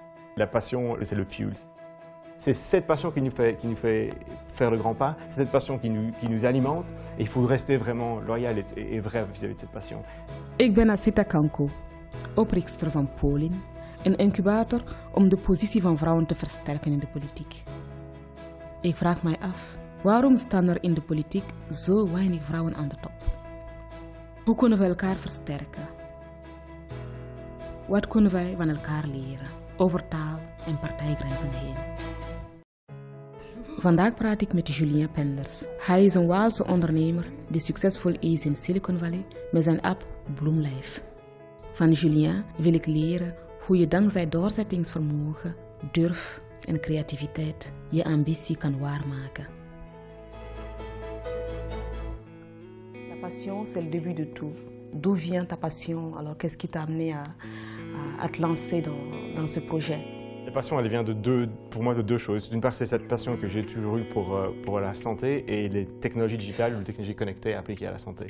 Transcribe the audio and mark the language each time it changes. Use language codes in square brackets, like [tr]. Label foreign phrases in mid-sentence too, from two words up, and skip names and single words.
[fr] La passion, c'est le fuel. C'est cette passion qui nous fait faire le grand pas, c'est cette passion qui nous alimente. Et il faut rester vraiment loyal et vrai vis-à-vis de cette passion. [nl] Ik ben Asita Kanko, oprichter van Polin, een incubator om de positie van vrouwen te versterken in de politiek. Ik vraag mij af, waarom staan er in de politiek zo weinig vrouwen aan de top? Hoe kunnen we elkaar versterken? Wat kunnen wij van elkaar leren, over taal en partijgrenzen heen? Vandaag praat ik met Julien Penders. Hij is een Waalse ondernemer die succesvol is in Silicon Valley met zijn app Bloomlife. Van Julien wil ik leren hoe je dankzij doorzettingsvermogen, durf en creativiteit je ambitie kan waarmaken. [fr] La passion, c'est le début de tout. D'où vient ta passion? Alors, qu'est-ce qui t'a amené à te lancer dans ce projet? La passion, elle vient pour moi de deux choses. D'une part, c'est cette passion que j'ai toujours eue pour la santé et les technologies digitales ou les technologies connectées appliquées à la santé.